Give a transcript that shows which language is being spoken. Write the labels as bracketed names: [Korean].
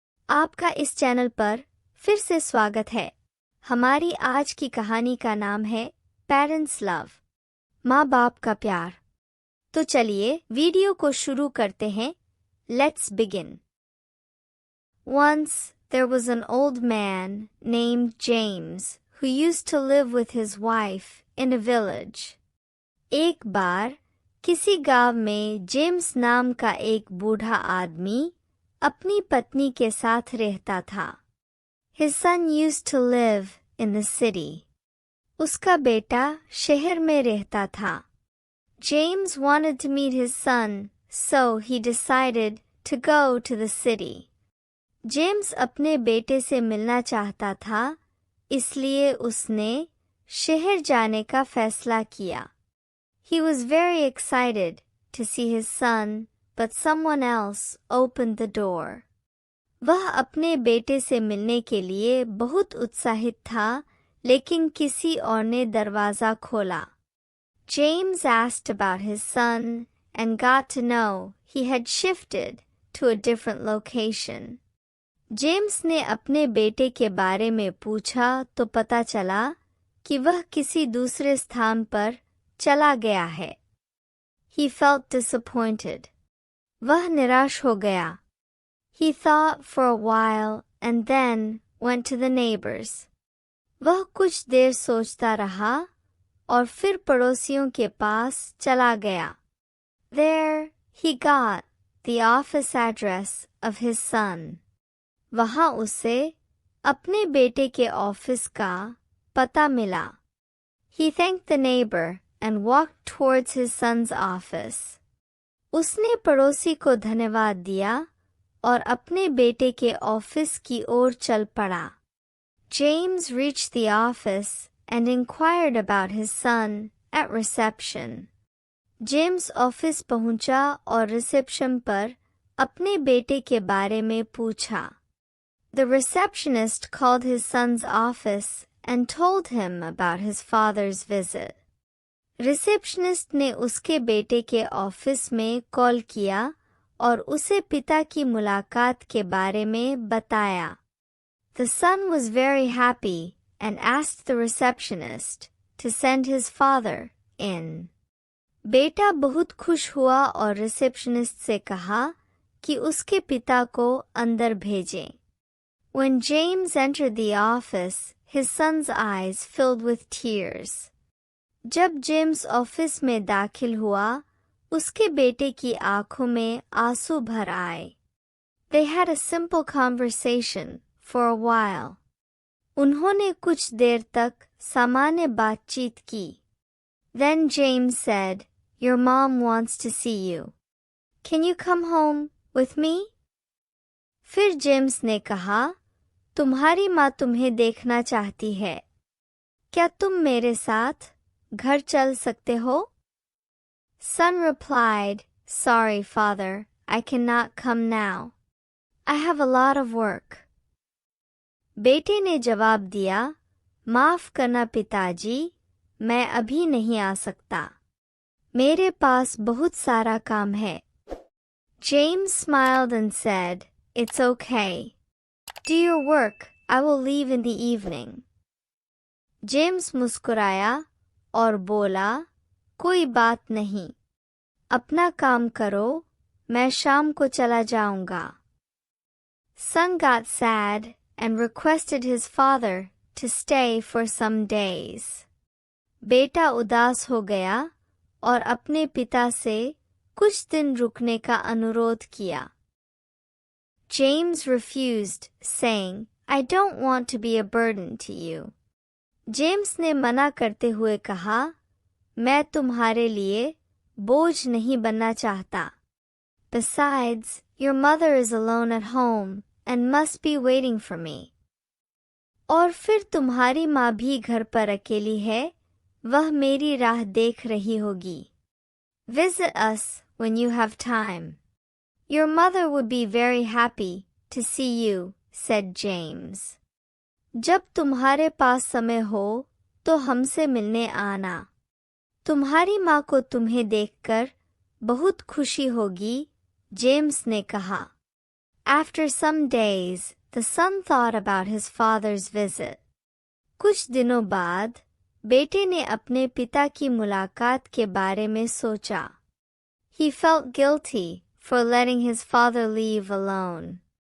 [Hindi] आपका इस चैनल पर फिर से स्वागत है। हमारी आज की कहानी का नाम है पेरेंट्स लव, माँ बाप का प्यार। तो चलिए वीडियो को शुरू करते हैं। [English] Let's begin. Once there was an old man named James who used to live with his wife in a village. [Hindi] एक बार किसी गांव में जेम्स नाम का एक बूढ़ा आदमी अपनी पत्नी के साथ रहता था। [English] His son used to live in the city. [Hindi] उसका बेटा शहर में रहता था। [English] James wanted to meet his son, so he decided to go to the city. [Hindi] James अपने बेटे से मिलना चाहता था, इसलिए उसने शहर जाने का फैसला किया। [English] He was very excited to see his son, but someone else opened the door. [Hindi] वह अपने बेटे से मिलने के लिए बहुत उत्साहित था, लेकिन किसी और ने दरवाजा खोला। [English] James asked about his son and got to know he had shifted to a different location. [Hindi] James ने अपने बेटे के बारे में पूछा तो पता चला कि वह किसी दूसरे स्थान पर चला गया है। [English] He felt disappointed. [Hindi] वह निराश हो गया। [English] He thought for a while and then went to the neighbors. [Hindi] वह कुछ देर सोचता रहा और फिर पड़ोसियों के पास चला गया। [English] There he got the office address of his son. [Hindi] वहाँ उसे अपने बेटे के ऑफिस का पता मिला। [English] He thanked the neighbor and walked towards his son's office. [Hindi] उसने पड़ोसी को धन्यवाद दिया और अपने बेटे के ऑफिस की ओर चल पड़ा। [English] James reached the office and inquired about his son at reception. [Hindi] James office पहुंचा और रिसेप्शन पर अपने बेटे के बारे में पूछा। [English] The receptionist called his son's office and told him about his father's visit. [Hindi] Receptionist ने उसके बेटे के ऑफिस में कॉल किया और उसे पिता की मुलाकात के बारे में बताया। [English] The son was very happy and asked the receptionist to send his father in. [Hindi] बेटा बहुत खुश हुआ और रिसेप्शनिस्ट से कहा कि उसके पिता को अंदर भेजें। [English] When James entered the office, his son's eyes filled with tears. [Hindi] जब जेम्स ऑफिस में दाखिल हुआ, उसके बेटे की आंखों में आंसू भर आए। [English] They had a simple conversation for a while. [Hindi] उन्होंने कुछ देर तक सामान्य बातचीत की। [English] Then James said, "Your mom wants to see you. Can you come home with me?" [Hindi] फिर जेम्स ने कहा, तुम्हारी माँ तुम्हें देखना चाहती है। क्या तुम मेरे साथ घर चल सकते हो? [English] Son replied, "Sorry, father, I cannot come now. I have a lot of work." [Hindi] बेटे ने जवाब दिया, माफ करना पिताजी, मैं अभी नहीं आ सकता। मेरे पास बहुत सारा काम है। [English] James smiled and said, "It's okay. Do your work. I will leave in the evening." [Hindi] James मुस्कुराया और बोला, कोई बात नहीं, अपना काम करो, मैं शाम को चला जाऊंगा। [English] Son got sad and requested his father to stay for some days. [Hindi] बेटा उदास हो गया और अपने पिता से कुछ दिन रुकने का अनुरोध किया। [English] James refused, saying, "I don't want to be a burden to you." [Hindi] James ने मना करते हुए कहा, मैं तुम्हारे लिए बोझ नहीं बनना चाहता। [English] Besides, your mother is alone at home and must be waiting for me. [Hindi] और फिर तुम्हारी माँ भी घर पर अकेली है, वह मेरी राह देख रही होगी। [English] Visit us when you have time. Your mother would be very happy to see you, said James. [Hindi] जब तुम्हारे पास समय हो तो हमसे मिलने आना। तुम्हारी माँ को तुम्हें देखकर बहुत खुशी होगी, जेम्स ने कहा। [English] After some days, the son thought about his father's visit. [Hindi] कुछ दिनों बाद बेटे ने अपने पिता की मुलाकात के बारे में सोचा। [English] He felt guilty for letting his father leave alone.